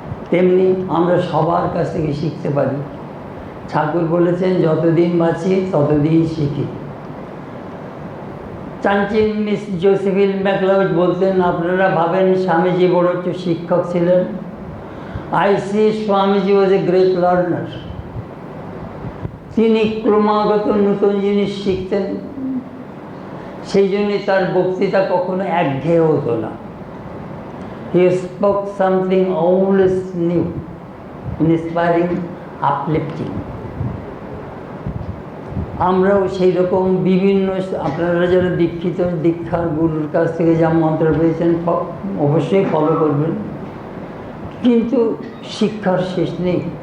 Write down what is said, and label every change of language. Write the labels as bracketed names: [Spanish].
[Bangla] তেমনি আমরা সবার কাছ থেকে শিখতে পারি। ঠাকুর বলেছেন, যতদিন বাঁচি ততদিন শিখি। চাঞ্চিন মিস জোসেফিন ম্যাকলাউড বলতেন, আপনারা ভাবেন স্বামীজি বড় শিক্ষক ছিলেন। [English] I say Swamiji was a great learner. [Bangla] তিনি ক্রমাগত নতুন জিনিস শিখতেন, সেই জন্যই তার বক্তৃতা কখনো একঘেয়ে হতো না। [English] He spoke something always new, inspiring, uplifting. [Bangla] আমরাও সেই রকম বিভিন্ন, আপনারা যারা দীক্ষিত, দীক্ষার গুরুর কাছ থেকে যা মন্ত্র পেয়েছেন অবশ্যই ফলো করবেন, কিন্তু শিক্ষার শেষ নেই।